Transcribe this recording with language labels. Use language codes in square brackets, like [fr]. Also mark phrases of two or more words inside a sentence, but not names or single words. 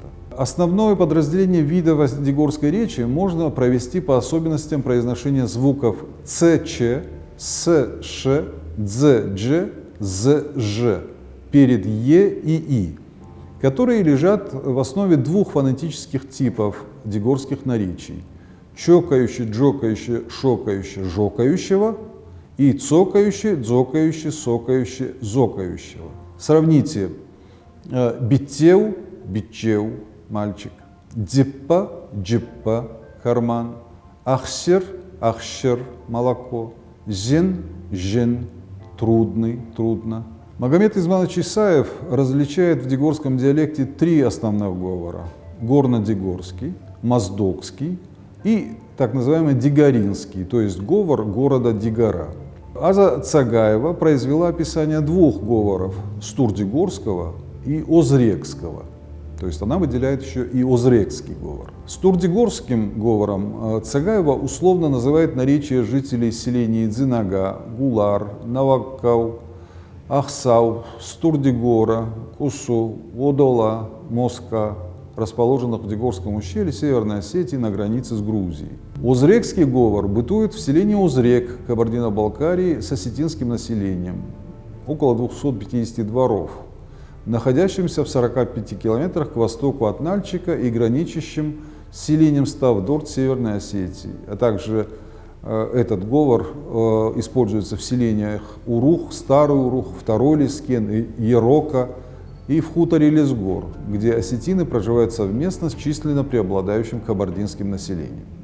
[ru] Основное подразделение видов дигорской речи можно провести по особенностям произношения звуков ц-ч, с-ш, дз-дж, з-ж перед е и и, которые лежат в основе двух фонетических типов дигорских наречий: чокающий, джокающий, шокающий, жокающего и цокающий, дзокающий, сокающий, зокающего. Сравните биттеу, битчеу, мальчик, диппа, джиппа, карман, ахсер, ахщер, молоко, зен, жен, трудный, трудно. Магомед Измайлович Исаев различает в дигорском диалекте три основных говора: горно-дигорский, моздокский и так называемый дигоринский, то есть говор города Дигора. Аза Цагаева произвела описание двух говоров: стурдигорского и озрекского. То есть она выделяет еще и озрекский говор. Стурдигорским говором Цагаева условно называет наречие жителей селений Дзинага, Гулар, Наваккау, Ахсау, Стурдигора, Кусу, Одола, Моска, расположенных в Дигорском ущелье Северной Осетии на границе с Грузией. Озрекский говор бытует в селении Озрек, Кабардино-Балкарии, с осетинским населением, около 250 дворов, находящимся в 45 километрах к востоку от Нальчика и граничащим с селением Ставдорт Северной Осетии, а также этот говор используется в селениях Урух, Старый Урух, Второй Лискен, Ерока и в хуторе Лесгор, где осетины проживают совместно с численно преобладающим кабардинским населением.